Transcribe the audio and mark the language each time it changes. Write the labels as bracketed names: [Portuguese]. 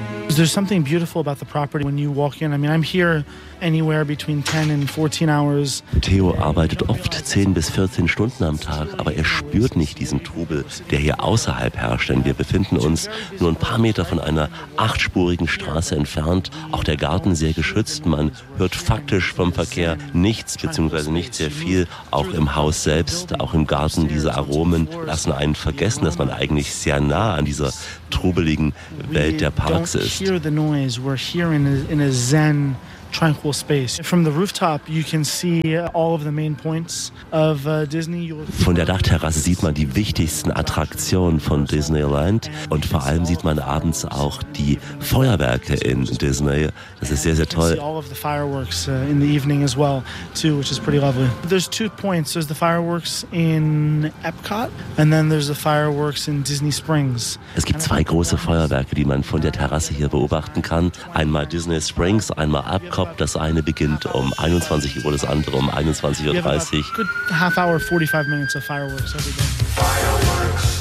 [English] There's something beautiful about the property when you walk in. I mean, I'm here anywhere between 10 and 14 hours. [German] Theo arbeitet oft 10 bis 14 Stunden am Tag, aber er spürt nicht diesen Trubel, der hier außerhalb herrscht, denn wir befinden uns nur ein paar Meter von einer 8-spurigen Straße entfernt, auch der Garten sehr geschützt. Man hört faktisch vom Verkehr nichts, beziehungsweise nicht sehr viel, auch im Haus selbst, auch im Garten. Diese Aromen lassen einen vergessen, dass man eigentlich sehr nah an dieser trubeligen Welt der Parks ist. [English] Hear the noise. We're here in a zen tranquil space. From the rooftop you can see all of the main points of Disney. [German] Von der Dachterrasse sieht man die wichtigsten Attraktionen von Disneyland und vor allem sieht man abends auch die Feuerwerke in Disney. Das ist sehr, sehr toll. [English] All of the fireworks in the evening as well too, which is pretty lovely. There's two points. There's the fireworks in Epcot and then there's the fireworks in Disney Springs. [German] Es gibt zwei große Feuerwerke, die man von der Terrasse hier beobachten kann. Einmal Disney Springs, einmal Epcot. Das eine beginnt um 21 Uhr, das andere um 21.30 Uhr. [English] Good half hour, 45 minutes of fireworks every day.